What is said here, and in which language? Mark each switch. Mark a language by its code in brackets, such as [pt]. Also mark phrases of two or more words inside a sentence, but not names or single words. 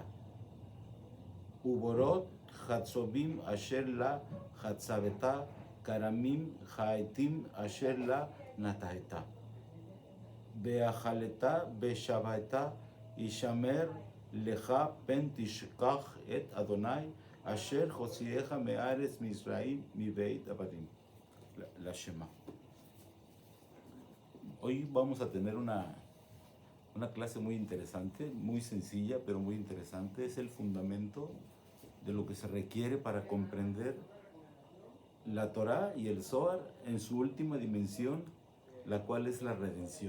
[he] ובורות חצובים אשר לה חצבת, כרמים חייטים אשר לה נטעת. ואכלת ושבעת ישמר לך פן תשכח את אדוני אשר הוציאך מארץ מצרים מבית עבדים. [es] La Shema. Hoy vamos a tener una clase muy interesante, muy sencilla, pero muy interesante. Es el fundamento de lo que se requiere para comprender la Torá y el Zohar en su última dimensión, la cual es la redención.